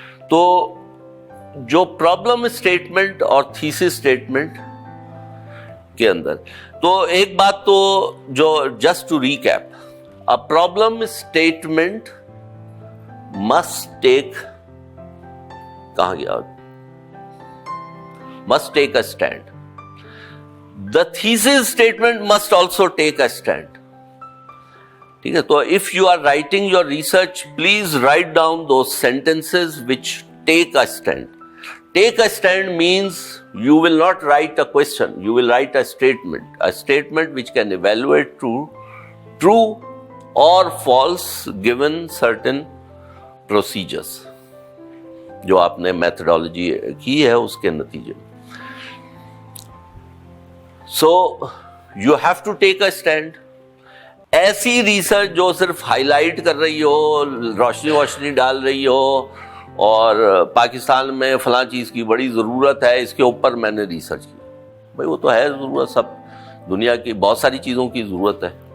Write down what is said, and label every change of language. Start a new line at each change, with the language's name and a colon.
English: تو جو problem statement اور تھیسس اسٹیٹمنٹ کے اندر،
Urdu: تو ایک بات تو جو
English: just to recap, a problem statement must take،
Urdu: کہاں گیا،
English: must take a stand. The thesis statement must also take a stand.
Urdu: ٹھیک ہے،
English: تو if you are writing your research, please write down those sentences which take a stand. Take a stand means you will not write a question, you will write a statement which can evaluate true or false given certain procedures
Urdu: جو آپ نے methodology کی ہے اس کے نتیجے میں.
English: So you have to take a stand.
Urdu: ایسی research جو صرف ہائی لائٹ کر رہی ہو، روشنی ڈال رہی ہو، اور پاکستان میں فلاں چیز کی بڑی ضرورت ہے، اس کے اوپر میں نے ریسرچ کی. بھائی وہ تو ہے ضرورت، سب دنیا کی بہت ساری چیزوں کی ضرورت ہے.